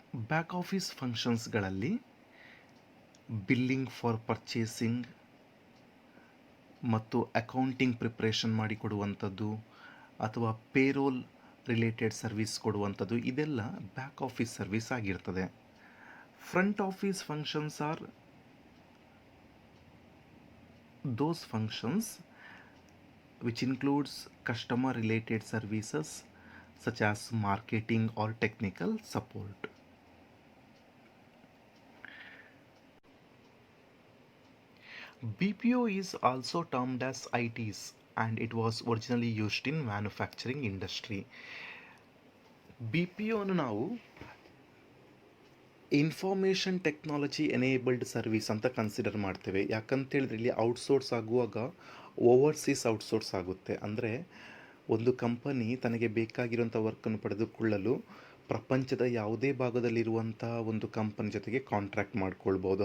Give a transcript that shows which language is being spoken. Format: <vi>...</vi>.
<kn>Back office ಫಂಕ್ಷನ್ಸ್ಗಳಲ್ಲಿ billing for purchasing ಮತ್ತು accounting preparation ಮಾಡಿಕೊಡುವಂಥದ್ದು, ಅಥವಾ payroll related service ಕೊಡುವಂಥದ್ದು, ಇದೆಲ್ಲ ಬ್ಯಾಕ್ ಆಫೀಸ್ ಸರ್ವಿಸ್ ಆಗಿರ್ತದೆ.</kn> <en>Front office functions are those functions which includes customer related services such as marketing or technical support. BPO is also termed as ITs, and it was originally used in manufacturing industry.</en> <kn>BPO ಅನ್ನು ನಾವು information technology enabled service ಅಂತ consider ಮಾಡ್ತೇವೆ. ಯಾಕಂತೇಳಿದ್ರೆ ಇಲ್ಲಿ outsource ಆಗುವಾಗ overseas outsource ಆಗುತ್ತೆ. ಅಂದರೆ ಒಂದು company ತನಗೆ ಬೇಕಾಗಿರುವಂಥ ವರ್ಕನ್ನು ಪಡೆದುಕೊಳ್ಳಲು ಪ್ರಪಂಚದ ಯಾವುದೇ ಭಾಗದಲ್ಲಿರುವಂಥ ಒಂದು ಕಂಪನಿ ಜೊತೆಗೆ ಕಾಂಟ್ರಾಕ್ಟ್ ಮಾಡ್ಕೊಳ್ಬೋದು.</kn>